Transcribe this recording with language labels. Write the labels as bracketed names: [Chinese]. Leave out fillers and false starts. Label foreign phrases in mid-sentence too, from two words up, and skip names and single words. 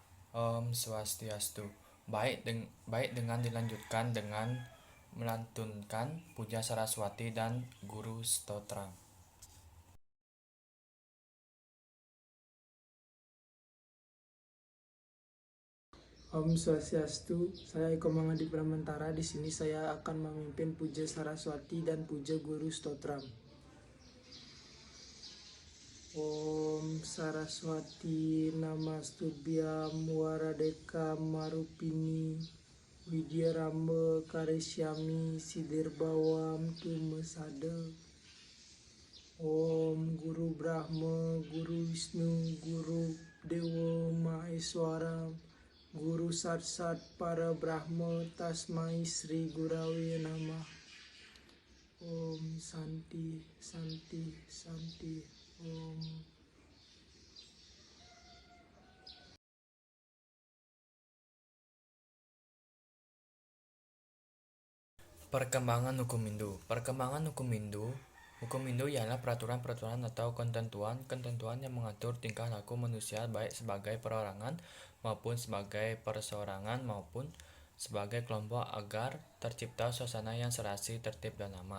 [Sanskrit] ॐ स्वस्त्यस्तु. [Indonesian] Baik dengan dilanjutkan dengan melantunkan Puja Saraswati dan Guru Stotra. [Sanskrit] ॐ स्वस्त्यस्तु, [Indonesian] saya Eko Mangadi Pramantara. Di sini saya akan memimpin Puja Saraswati dan Puja Guru Stotram. [Sanskrit] ॐ सरस्वति नमस्तुभ्यं वरदे कामरूपिणि विद्यारम्भं करिष्यामि सिद्धिर्भवतु मे सदा. ॐ गुरुर्ब्रह्मा गुरुर्विष्णुः गुरुर्देवो महेश्वरः गुरुः साक्षात् परब्रह्म तस्मै श्री गुरवे नमः. ॐ शान्तिः शान्तिः शान्तिः ॐ. [Indonesian] Perkembangan hukum Hindu. Perkembangan hukum Hindu ialah peraturan-peraturan atau ketentuan yang mengatur tingkah laku manusia baik sebagai perorangan maupun sebagai perseorangan maupun sebagai kelompok agar tercipta suasana yang serasi, tertib, dan aman.